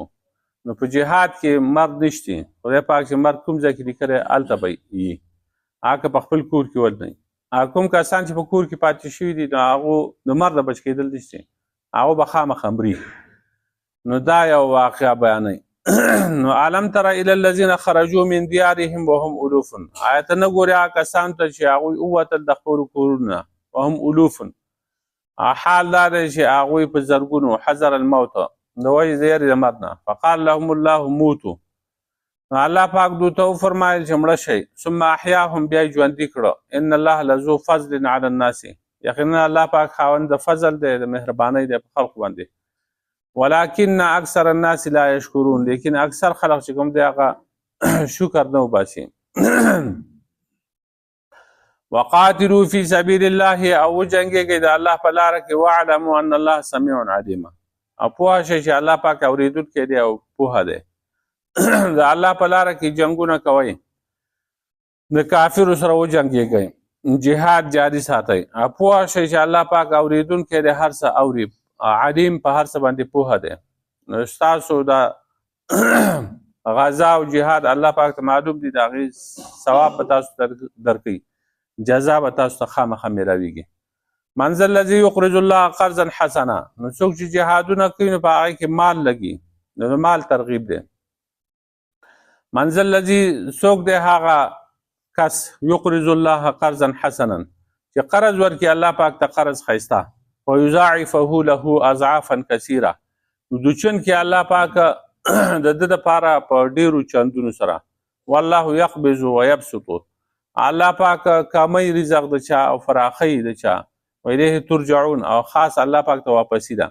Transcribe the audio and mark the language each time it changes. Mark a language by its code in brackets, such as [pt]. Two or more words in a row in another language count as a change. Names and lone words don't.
[ps] نو په جهاد کې مرګ نشته. خدای پاک چې مرګ کوم ځای کې لیکلی هلته به وي، هغه په خپل کور کې ول نه وي. کوم کسان چې په کور کې پاتې شوي دي نو هغو د مرګ نه بچ کېدل نشته. هغه به خامخا مري. نو دا یو واقعه بیانوي. [ar] نو علم تر الى الذين خرجوا من ديارهم وهم الوف، [ps] آیت نه ګوري هغه کسان ته چې هغوی ووتل د خپلو کورونو وهم الوف، حال دا دی چې هغوی په زرګونو [ar] حذر الموت [ps] د وجې د یېرې د مرګ نه، [ar] فقال لهم الله موتو، [ps] نو الله پاک دوی ته وفرمایل چې مړه شئ، [ar] ثم احیاهم [ps] بیا یې ژوندي کړه، [ar] ان الله لذو فضل علی الناس، [ps] یقینا الله پاک خاوند د فضل دی، د مهربانۍ دی په خلقو باندې، [ar] ولكن اکثر الناس لا یشکرون، [ps] لیکن اکثر خلق چې کوم دی هغه شکر نه وباسي. [ar] وقاتلوا فی سبیل الله، [ps] او وجنګېږئ د الله په لاره کې، [ar] واعلموا ان الله سمیع علیم، [ps] او پوه شئ چې الله پاک اورېدونکی دی او پوهه دی. د الله په لاره کې جنګونه کوئ، د کافرو سره وجنګېږئ، جهاد جاري ساتئ، او پوه شئ چې الله پاک اورېدونکی دی، هر څه اوري، علیم په هر څه باندې پوهه دی. نو ستاسو د غزا او جهاد الله پاک ته معلوم دي، د هغې ثواب به تاسو درکوي، جزا به تاسو ته خامخا میلاویږي. [ar] من ذا الذي يقرض الله قرضا حسنا، [ps] نو څوک چې جهادونه کوي نو په هغې کې مال لګي، نو مال ترغیب دی. [ar] من ذا الذي، [ps] څوک دی هغه کس، [ar] یقرض الله قرضا حسنا [ps] چې قرض ورکړي الله پاک ته قرض ښایسته، [ar] ویضاعفه له اضعافا کثیره، [ps] نو دوچن کې الله پاک د ده دپاره په ډیرو چندونو سره، [ar] والله یقبض ویبسط، [ps] الله پاک کمی رزق د چا او فراخی د چا، [ar] ویلیه ترجعون، [ps] او خاص الله پاک ته واپسی ده.